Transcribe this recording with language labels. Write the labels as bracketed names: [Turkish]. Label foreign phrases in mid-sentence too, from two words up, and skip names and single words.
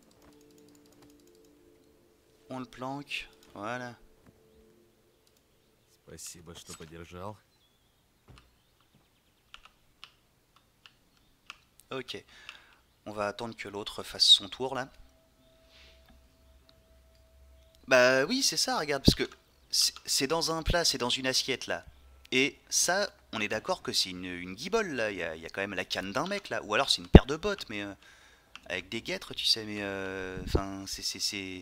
[French] On le planque. Voilà. [Russian] Спасибо, что подержал. [French] Ok. On va attendre que l'autre fasse son tour là. Bah oui, c'est ça, regarde, parce que c'est dans un plat, c'est dans une assiette là. Et ça, on est d'accord que c'est une guibole là. Il y a quand même la canne d'un mec là. Ou alors c'est une paire de bottes, mais avec des guêtres, tu sais, mais enfin, c'est.